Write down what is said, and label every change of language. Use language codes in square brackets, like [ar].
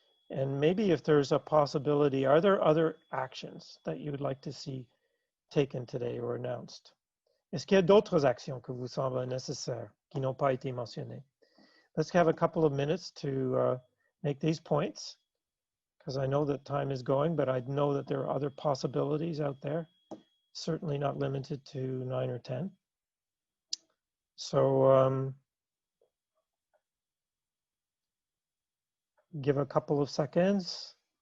[en] And maybe if there's a possibility, are there other actions that you would like to see taken today or announced? [fr] Est-ce qu'il y a d'autres actions que vous semblent nécessaires qui n'ont pas été mentionnées? [en] Let's have a couple of minutes to make these points, because I know that time is going, but I know that there are other possibilities out there, certainly not limited to 9 or 10. So give a couple of seconds.